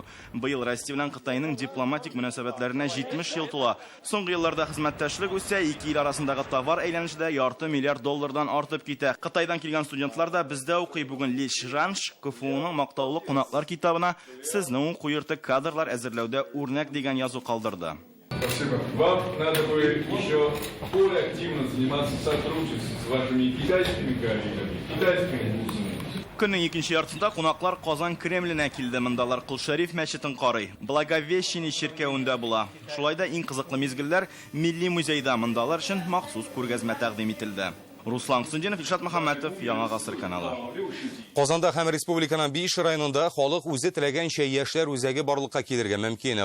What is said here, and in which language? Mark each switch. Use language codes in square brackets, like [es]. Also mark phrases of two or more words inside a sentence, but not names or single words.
[tt] Быел Россия белән Кытайның дипломатик мөнәсәбәтләренә 70 ел тула. Соңгы елларда хезмәттәшлек үсә, ике ил арасындагы товар әйләнешендә ярты миллиард доллардан артып китә. Кытайдан килгән студентлар да бездә укый. Бүген Ли Чжаньшу КФУның мактаулы кунаклар китабына сезнең уку йорты кадрлар әзерләүдә үрнәк дигән язу калдырды. [ru] Спасибо. Вам надо бы еще более активно заниматься сотрудничеством с вашими китайскими коллегами, [tt] Көннең икенче яртысында кунаклар Казан Кремленә килде. Мондалар Кол Шәриф мәчетен карый. Благовещение чиркәвендә була. Шулай да иң кызыклы мизгелләр Милли музейда. Мондалар өчен махсус күргәзмә тәкъдим ителде. Руслан Хөснетдинов, Илшат Мөхәммәтов, Яңа гасыр каналы. Казанда һәм республиканың 5 районында халык үзе теләгәнчә яшьләр үзәге барлыкка килергә мөмкин.